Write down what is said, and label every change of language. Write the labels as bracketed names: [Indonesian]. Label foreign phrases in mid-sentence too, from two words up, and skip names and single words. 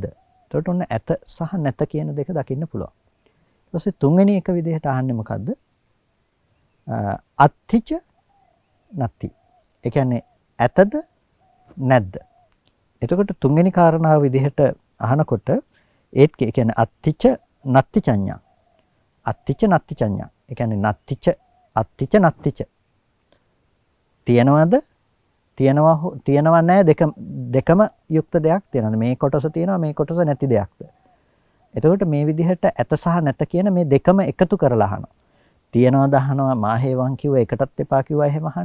[Sinhala] එතකොට ඔන්න ඇත සහ නැත කියන දෙක දකින්න පුළුවන්. ඊට පස්සේ තුන්වෙනි එක විදිහට අහන්නේ මොකද්ද? [Pali] අත්තිච නැති. [Sinhala] ඒ කියන්නේ ඇතද නැද්ද? එතකොට තුන්වෙනි කාරණාව විදිහට අහනකොට ඒත් ඒ කියන්නේ [Pali] අත්තිච නත්ති චඤ්ඤා. අත්තිච නත්ති චඤ්ඤා. [Sinhala] ඒ කියන්නේ [Pali] නත්තිච අත්තිච නත්තිච. [Sinhala] තියනවද? තියනවා නැහැ දෙකම යුක්ත දෙයක් තියෙනවා. මේ කොටස තියෙනවා මේ කොටස නැති දෙයක්ද? එතකොට මේ විදිහට ඇත සහ නැත කියන මේ දෙකම එකතු කරලා අහනවා. තියනවද අහනවා මාහේවන් කිව්ව එකටත් එපා කිව්වා එහෙම අහන්න.